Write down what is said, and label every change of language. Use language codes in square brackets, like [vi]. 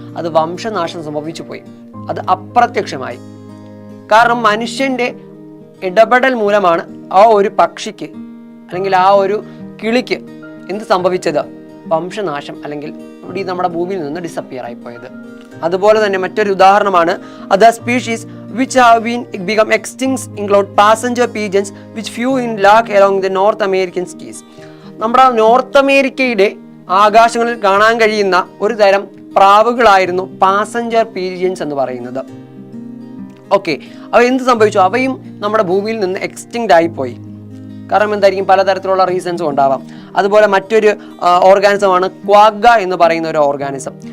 [ml] അത് വംശനാശം സംഭവിച്ചു പോയി, അത് അപ്രത്യക്ഷമായി. കാരണം മനുഷ്യന്റെ ഇടപെടൽ മൂലമാണ് ആ ഒരു പക്ഷിക്ക് അല്ലെങ്കിൽ ആ ഒരു കിളിക്ക് എന്ത് സംഭവിച്ചത്? വംശനാശം അല്ലെങ്കിൽ ഇവിടെ നമ്മുടെ ഭൂമിയിൽ നിന്ന് ഡിസപ്പിയർ ആയിപ്പോയത്. അതുപോലെ തന്നെ മറ്റൊരു ഉദാഹരണമാണ് [en] Other species which have become extinct include passenger pigeons which flew in lark along the North American seas. [ml] നമ്മുടെ നോർത്ത് അമേരിക്കയുടെ ആകാശങ്ങളിൽ കാണാൻ കഴിയുന്ന ഒരു തരം പ്രാവുകളായിരുന്നു പാസഞ്ചർ പീജിയൻസ് എന്ന് പറയുന്നത്. ഓക്കെ, അവ എന്ത് സംഭവിച്ചു? അവയും നമ്മുടെ ഭൂമിയിൽ നിന്ന് എക്സ്റ്റിങ്ക്റ്റ് ആയിപ്പോയി. കാരണം എന്തായിരിക്കും? പലതരത്തിലുള്ള റീസൺസും ഉണ്ടാവാം. അതുപോലെ മറ്റൊരു ഓർഗാനിസമാണ് ക്വാഗ എന്ന് പറയുന്ന ഒരു ഓർഗാനിസം.